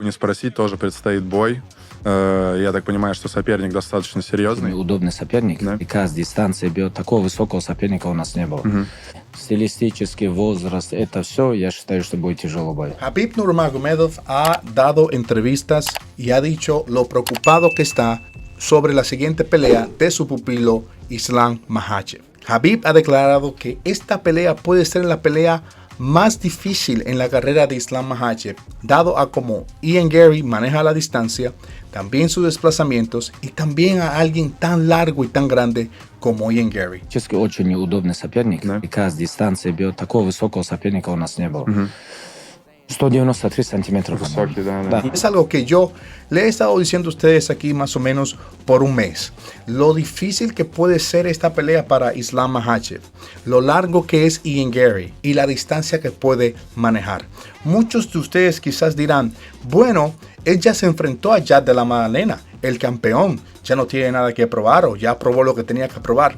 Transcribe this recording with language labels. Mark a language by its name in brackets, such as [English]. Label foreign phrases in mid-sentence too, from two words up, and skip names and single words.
[Russian] Не спросить, тоже предстоит бой. Я так понимаю, что соперник достаточно серьезный. Удобный соперник. Да. И каждая дистанция бьет. Такого высокого соперника у нас не было. Стилистический возраст, это все, я считаю, что будет тяжело бой. [Spanish] Khabib Nurmagomedov ha dado entrevistas y ha dicho lo preocupado que está sobre la siguiente pelea de su pupilo Islam Makhachev. Khabib ha declarado que esta pelea puede ser la pelea más difícil en la carrera de Islam Makhachev, dado a cómo Ian Garry maneja la distancia, también sus desplazamientos y también a alguien tan largo y tan grande como Ian Garry. [Russian] Честно, очень неудобный соперник. Да. И каждая дистанция бьет. Такого высокого соперника у нас не было. 193 сантиметров. Высокий, да. Да. [Spanish] Es algo que yo le he estado diciendo a ustedes aquí más o menos por un mes. Lo difícil que puede ser esta pelea para Islam Makhachev, lo largo que es Ian Garry y la distancia que puede manejar. Muchos de ustedes quizás dirán, bueno, él ya se enfrentó a Jad de la Magdalena, el campeón, ya no tiene nada que probar o ya probó lo que tenía que probar.